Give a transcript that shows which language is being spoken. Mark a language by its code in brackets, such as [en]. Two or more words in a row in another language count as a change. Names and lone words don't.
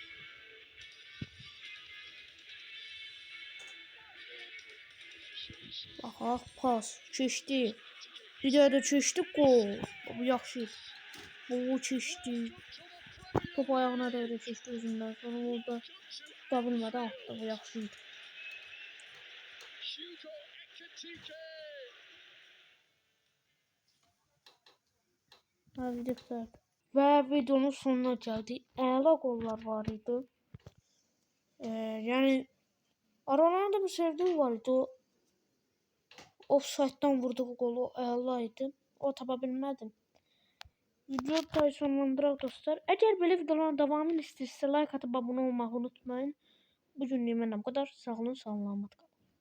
[az] Aha pas keçdi. Bir daha da keçdi gol. Bu yaxşı. Bu keçdi. Top ayağına da keçdi özündən. Sonra orada tuta bilmədi attı. Bu yaxşı. [tr] Hadi ve videonun sonuna geldik. [az] Əla qollar var idi. Yani aralarında bir sevdiğim var idi. O offside'dan vurduğu golu əla idi. O tapa bilmədim. Video da sonlandıraq dostlar. Əgər belə videoların davamını istəyirsə like [tr] atıp abone [az] olmağı unutmayın. Bugünlük məndən bu kadar. Sağ olun, salamat qalın.